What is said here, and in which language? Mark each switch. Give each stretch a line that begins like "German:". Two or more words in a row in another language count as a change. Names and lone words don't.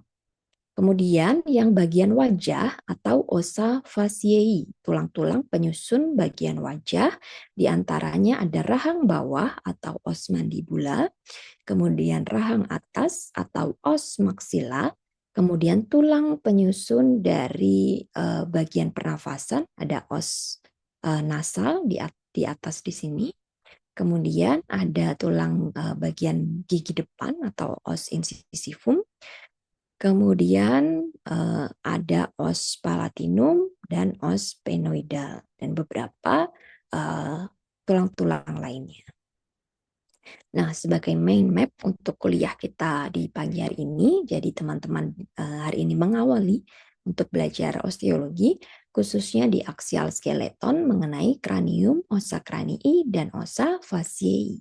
Indonesian: Kemudian yang bagian wajah atau
Latin: ossa faciae,
Indonesian: tulang-tulang penyusun bagian wajah, diantaranya ada rahang bawah atau
Latin: os mandibula,
Indonesian: kemudian rahang atas atau
Latin: os maxilla,
Indonesian: kemudian tulang penyusun dari bagian pernafasan ada
Latin: os nasal
Indonesian: di atas di sini. Kemudian ada tulang bagian gigi depan atau
Latin: os incisivum.
Indonesian: Kemudian ada
Latin: os palatinum
Indonesian: dan
Latin: os sphenoidal
Indonesian: dan beberapa tulang-tulang lainnya. Nah, sebagai
English: main map
Indonesian: untuk kuliah kita di pagi hari ini, jadi teman-teman hari ini mengawali untuk belajar osteologi, khususnya di
English: axial skeleton
Indonesian: mengenai kranium,
Latin: ossa cranii,
Indonesian: dan
Latin: ossa faciae.